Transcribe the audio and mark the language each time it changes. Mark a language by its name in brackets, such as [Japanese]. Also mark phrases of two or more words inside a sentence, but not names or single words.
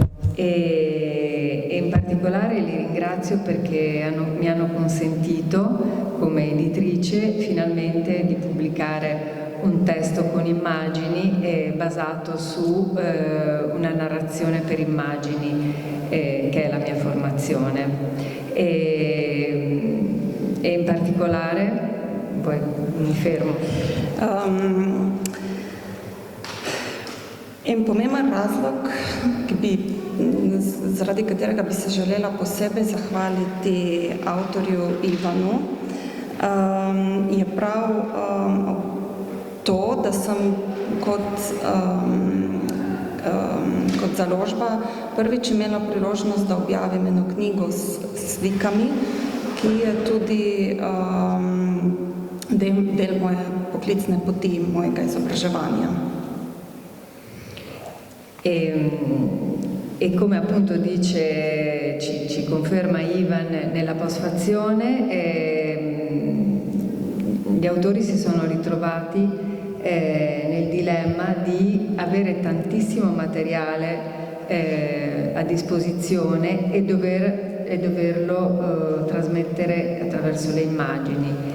[Italian] E in particolare li ringrazio perché mi hanno consentito come editrice finalmente di pubblicare un testo con immagini basato su una narrazione per immagini che è la mia formazione, e in particolare poi mi fermo. [Slovenian] En pomemben razlog, zaradi katerega bi se želela posebej zahvaliti avtorju Ivanu, je prav to, da sem kot založba prvič imela priložnost, da objavim eno knjigo s slikami, ki je tudi del moje poklicne poti, mojega izobraževanja. [Italian] E come appunto dice, ci conferma Ivan nella postfazione, gli autori si sono ritrovati nel dilemma di avere tantissimo materiale a disposizione e doverlo trasmettere attraverso le immagini.